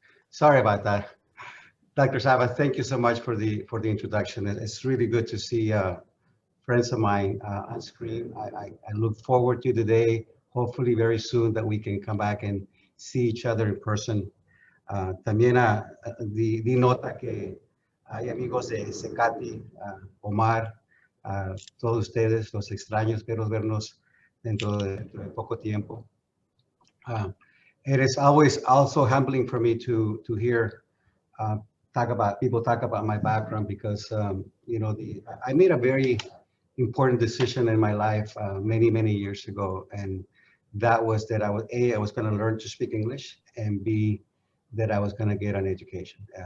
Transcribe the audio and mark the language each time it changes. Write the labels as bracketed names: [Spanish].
[English] Sorry about that. Dr. Saba, thank you so much for the introduction. It's really good to see friends of mine on screen. I look forward to today, hopefully very soon, that we can come back and see each other in person. [Spanish] También di nota que hay amigos de Secati, Omar, todos ustedes, los extraños, espero vernos dentro de poco tiempo. [English] It is always also humbling for me to hear people talk about my background, because you know, I made a very important decision in my life many years ago, and that was that I was going to learn to speak English, and B, that I was going to get an education.